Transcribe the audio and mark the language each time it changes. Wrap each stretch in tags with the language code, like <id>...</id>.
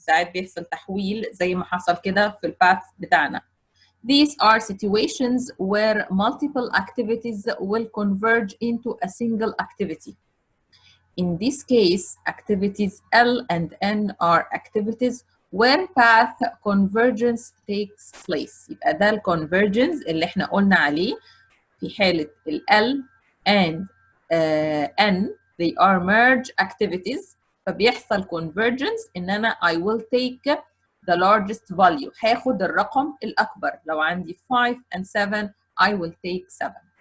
<ar>ساعات بيحصل تحويل زي ما حصل كده في الباث بتاعنا.</ar> <en>These are situations where multiple activities will converge into a single activity. In this case, activities L and N are activities where path convergence takes place.</en> <ar>يبقى ده ال convergence اللي احنا قلنا عليه في حالة ال L and N,</ar> <en>they are merge activities.</en> <ar>فبيحصل convergence إن أنا</ar> <en>I will take the largest value.</en> <ar>هاخد الرقم الأكبر. لو عندي</ar> <en>5 and 7, I will take 7.</en>